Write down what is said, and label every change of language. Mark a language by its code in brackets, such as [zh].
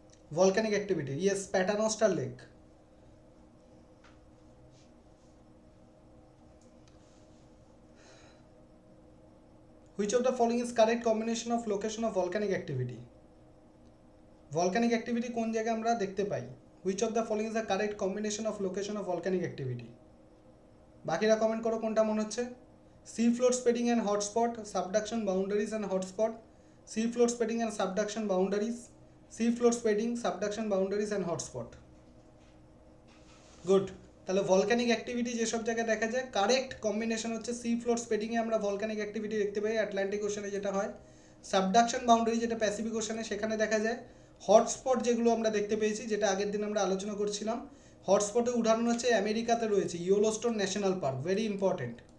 [en] Volcanic activity, yes, Paternoster Lake. Which of the following is correct combination of location of volcanic activity? [bn] Volcanic activity কোন জায়গায় আমরা দেখতে পাই? [en] Which of the following is the correct combination of location of volcanic activity? [bn] বাকিরা comment করো কোনটা মনে হচ্ছে। [en] Sea floor spreading and hotspot, subduction boundaries and hotspot, sea floor spreading and subduction boundaries, sea floor spreading, subduction boundaries and hotspot. [bn] Good, তাহলে volcanic activity যেসব জায়গায় দেখা যায় কারেক্ট কম্বিনেশন হচ্ছে সি ফ্লোর স্প্রেডিংয়ে আমরা ভলক্যানিক অ্যাক্টিভিটি দেখতে পাই, Atlantic Oshane যেটা হয়, সাবডাকশন বাউন্ডারি যেটা প্যাসিফিক ওশানে সেখানে দেখা যায়, হটস্পট যেগুলো আমরা দেখতে পেয়েছি যেটা আগের দিন আমরা আলোচনা করছিলাম, হটস্পটের উদাহরণ হচ্ছে আমেরিকাতে রয়েছে Yellowstone national park, very important.